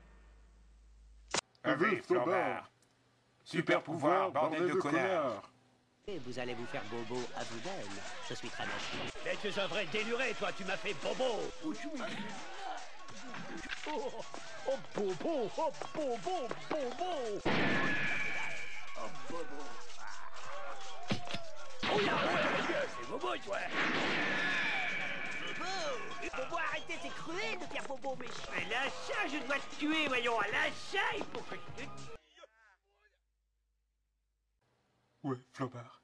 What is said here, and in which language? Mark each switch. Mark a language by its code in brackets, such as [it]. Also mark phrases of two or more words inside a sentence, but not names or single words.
[fr] Flambard. Super pouvoir, bordel de connard. Et vous allez vous faire bobo à vous-même. Je suis très machine. Mais tu es un vrai déluré, toi, tu m'as fait bobo. Oh, bobo, oh, bobo, bobo. Oh, bobo. Oh là, ouais, c'est bobo, toi. Bobo, arrêtez, c'est cruel de faire bobo, mais... L'achat, je dois te tuer, voyons, à l'achat, il faut que je te... Ouais, Flambard.